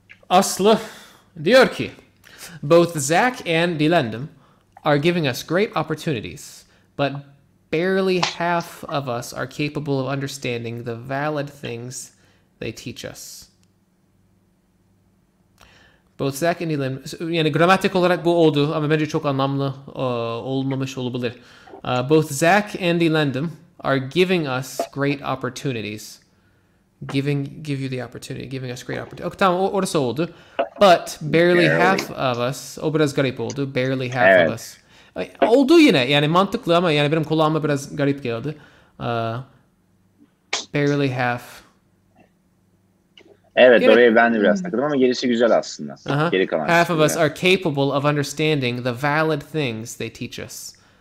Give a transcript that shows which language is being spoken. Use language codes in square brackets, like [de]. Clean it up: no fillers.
[tr] Aslı diyor ki, [en] both Zach and Dillendim are giving us great opportunities, but barely half of us are capable of understanding the valid things they teach us. Both Zach and Dillendim, [tr] yani gramatik olarak bu oldu ama bence çok anlamlı olmamış olabilir. [en] Both Zach and Dillendim are giving us great opportunities. Give you the opportunity, giving us great opportunity. [tr] Okay, tamam orası oldu. [en] But barely half of us, [tr] o biraz garip oldu. [en] Barely half of us. [tr] Oldu yine yani mantıklı ama yani benim kulağıma biraz garip geldi. [en] Barely half. [tr] Evet oraya ben de biraz takıldım ama gerisi güzel aslında. Geri kalan [en] half of us are capable of understanding the valid things they teach us.